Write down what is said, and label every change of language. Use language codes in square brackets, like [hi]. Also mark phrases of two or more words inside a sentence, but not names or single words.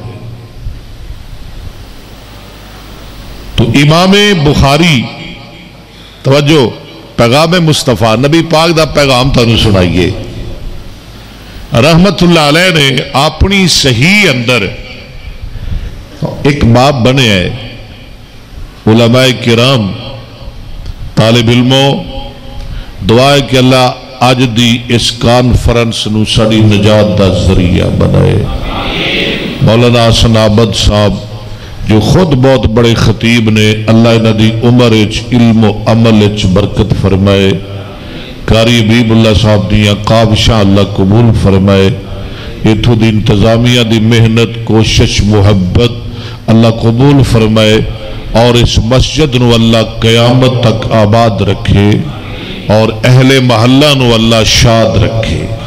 [pa] تو امام بخاری توجہ، پیغام مصطفیٰ نبی پاک دا پیغام تانوں سنائیے، [ar] رحمت اللہ علیہ [pa] نے اپنی صحیح اندر ایک باب بنے ہے، علماء کرام طالب علموں دعا ہے کہ اللہ اج دی اس کانفرنس نو ساری نجات دا ذریعہ بنائے۔ مولانا حسن عابد صاحب جو خود بہت بڑے خطیب نے، اللہ انہاں دی عمر وچ علم و عمل وچ برکت فرمائے، قاری حبیب اللہ صاحب دیاں کاوشاں اللہ قبول فرمائے، ایتھوں دی انتظامیہ دی محنت کوشش محبت اللہ قبول فرمائے، اور اس مسجد نو اللہ قیامت تک آباد رکھے، اور اہل محلہ نو اللہ شاد رکھے۔